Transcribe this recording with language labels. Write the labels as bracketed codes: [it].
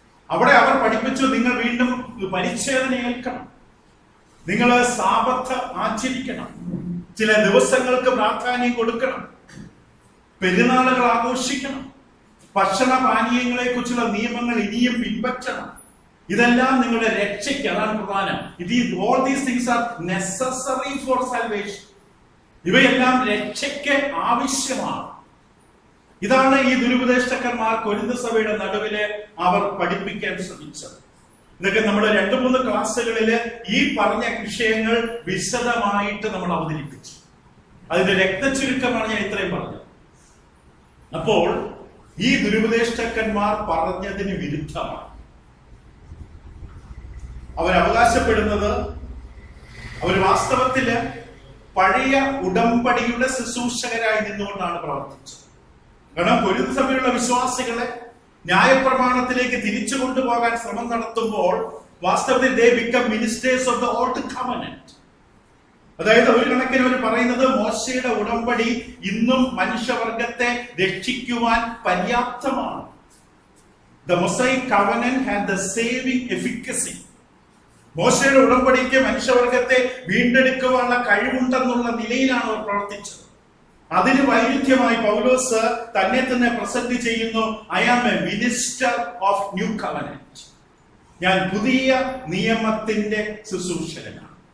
[ml] അവിടെ അവർ പഠിപ്പിച്ചു, നിങ്ങൾ വീണ്ടും പരിച്ഛേദന ഏൽക്കണം, നിങ്ങൾ സാബത്ത് ആചരിക്കണം, ചില ദിവസങ്ങൾക്ക് പ്രാധാന്യം കൊടുക്കണം, പെരുന്നാളുകൾ ആഘോഷിക്കണം, ഭക്ഷണപാനീയങ്ങളെ കുറിച്ചുള്ള നിയമങ്ങൾ ഇനിയും പിൻപറ്റണം. ഇതെല്ലാം നിങ്ങളുടെ രക്ഷയ്ക്ക്, അതാണ് പ്രധാനം. [en] All these things are necessary for salvation. [ml] ഇവയെല്ലാം രക്ഷയ്ക്ക് ആവശ്യമാണ്. ഇതാണ് ഈ ദുരുപദേഷ്ടന്മാർ കൊരിന്ത് സഭയുടെ നടുവില് അവർ പഠിപ്പിക്കാൻ ശ്രമിച്ചത്. ഇതൊക്കെ നമ്മൾ 2-3 ക്ലാസ്സുകളില് ഈ പറഞ്ഞ വിഷയങ്ങൾ വിശദമായിട്ട് നമ്മൾ അവതരിപ്പിച്ചു. അതിന്റെ രക്തചുരുക്കമാണ് ഞാൻ ഇത്രയും പറഞ്ഞത്. അപ്പോൾ ഈ ദുരുപദേഷ്ടന്മാർ പറഞ്ഞതിന് വിരുദ്ധമാണ് അവരവകാശപ്പെടുന്നത്. അവർ വാസ്തവത്തില് പഴയ ഉടമ്പടിയുടെ ശുശ്രൂഷകരായി നിന്നുകൊണ്ടാണ് പ്രവർത്തിച്ചത്. കാരണം കൊരിന്ത് സഭയിലുള്ള വിശ്വാസികളെ ന്യായപ്രമാണത്തിലേക്ക് തിരിച്ചു കൊണ്ടുപോകാൻ ശ്രമം നടത്തുമ്പോൾ [en] വാസ്തവത്തിൽ they become ministers of the old covenant. [ml] അതായത് ഒരു കണക്കിന് അവർ പറയുന്നത് മോശയുടെ ഉടമ്പടി ഇന്നും മനുഷ്യവർഗത്തെ രക്ഷിക്കുവാൻ പര്യാപ്തമാണ്. [en] The Mosaic covenant had the saving efficacy. [ml] മോശയുടെ ഉടമ്പടിക്ക് മനുഷ്യവർഗത്തെ വീണ്ടെടുക്കുവാനുള്ള കഴിവുണ്ടെന്നുള്ള നിലയിലാണ് അവർ പ്രവർത്തിച്ചത്. അതിന് വൈരുദ്ധ്യമായി പൗലോസ് തന്നെ തന്നെ പ്രസന്റ് ചെയ്യുന്നു, [en] I am a minister of new covenant. [ml] ഞാൻ പുതിയ നിയമത്തിന്റെ ശുശ്രൂഷകനാണ്.